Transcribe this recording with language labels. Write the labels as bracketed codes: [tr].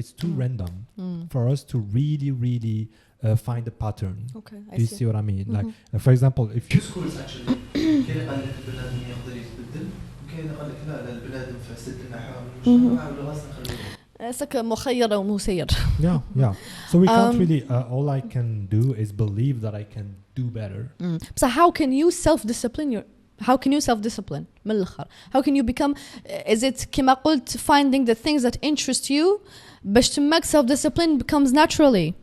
[en] It's too random for us to really find a pattern. Okay, do you see what I mean? Like for example, if you schools actually [ar] كاين قال لك البنادم يقدر يتبدل, وكاين قال لك لا البنادم فاسد المحاور المجتمع ولا غاص نخليه سك مخير ومسير. [en] Yeah. So we can't really. All I can do is believe that I can do better. So how can you self-discipline How can you self-discipline? [ar] من الآخر. [en] How can you become? Is it [ar] كما قلت [en] finding the things that interest you [ar] باش تماك [en] self-discipline becomes naturally.